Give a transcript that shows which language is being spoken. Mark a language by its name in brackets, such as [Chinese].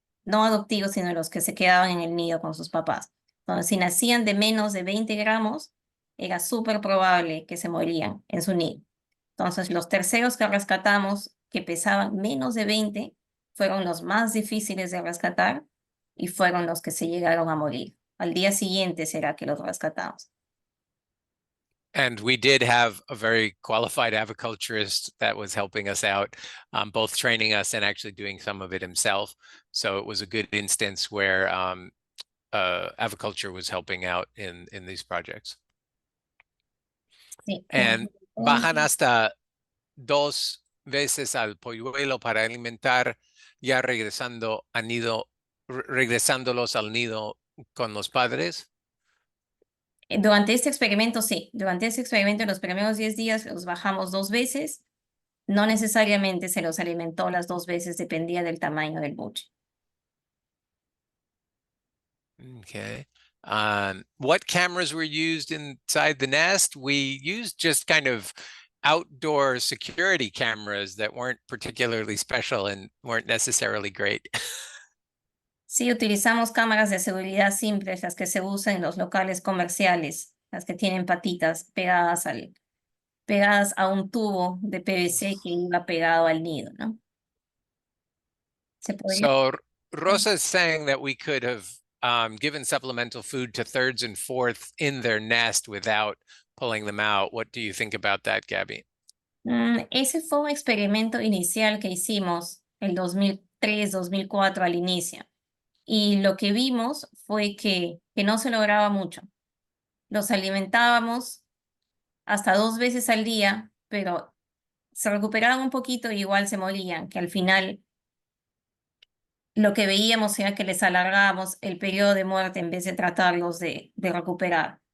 [Spanish] No adoptivos, sino los que se quedaban en el nido con sus papás. Entonces, si nacían de menos de 20 gramos, era súper probable que se morían en su nido. Entonces, los terceros que rescatamos, que pesaban menos de 20, fueron los más difíciles de rescatar y fueron los que se llegaron a morir. Al día siguiente será que los rescatamos. [English] And we did have a very qualified aviculturist that was helping us out, both training us and actually doing some of it himself. So it was a good instance where aviculture was helping out in these projects. [Spanish] Sí. And bajan hasta 2 veces al polluelo para alimentar, ya regresando a nido, regresándolos al nido con los padres. Durante este experimento, sí. Durante este experimento, en los primeros 10 días los bajamos 2 veces. No necesariamente se los alimentó las 2 veces, dependía del tamaño del buche. [English] Okay. What cameras were used inside the nest? We used just kind of outdoor security cameras that weren't particularly special and weren't necessarily great. [Spanish] Sí, utilizamos cámaras de seguridad simples, las que se usan en los locales comerciales, las que tienen patitas pegadas a un tubo de PVC que iba pegado al nido, ¿no? Se podría. [English] So Rosa is saying that we could have given supplemental food to thirds and fourths in their nest without pulling them out. What do you think about that, Gabby? [Spanish] Ese fue un experimento inicial que hicimos el 2003, 2004 al inicio. Y lo que vimos fue que no se lograba mucho. Los alimentábamos hasta 2 veces al día, pero se recuperaban un poquito y igual se morían, que al final lo que veíamos era que les alargábamos el periodo de muerte en vez de tratarlos de recuperar.